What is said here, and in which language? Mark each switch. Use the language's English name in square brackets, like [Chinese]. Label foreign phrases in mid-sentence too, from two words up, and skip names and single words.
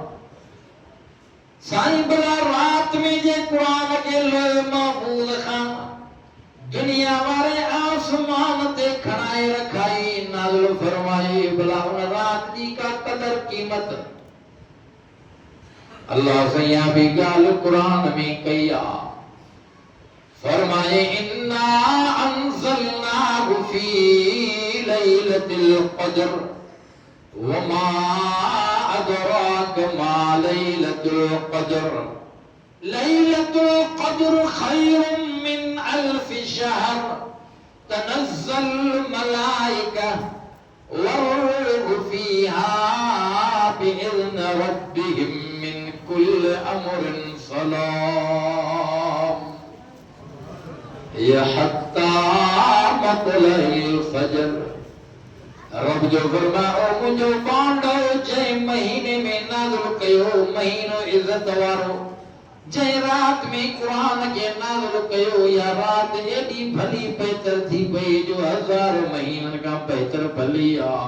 [Sindhi] سائين ڀلا رات ۾ جي قرآن کي [Arabic] لوح محفوظ [Sindhi] کان دنيا واري آسمان تي کڻائي رکائي، نازل فرمائي. ڀلا ان رات جي ڪا قدر قيمت الله سائين ٻي ڳالهه قرآن ۾ ڪئي آهي. [Arabic] فرمائي إنا أنزلناه في ليلة القدر وما أدراك ما ليلة القدر. ليلة القدر خير من ألف شهر تنزل الملائكة والروح فيها بإذن ربهم من كل أمر سلام يا حتى مطلع الفجر. [Sindhi] رب جو فرمايو منهنجو باندو جنهن مهيني ۾ نازل ڪيو، مهينو عزت وارو، جنهن رات ۾ قرآن کي نازل ڪيو، يا رات ايڏي ڀلي بهتر ٿي پئي جو هزار مهينن کان بهتر ڀلي آهي.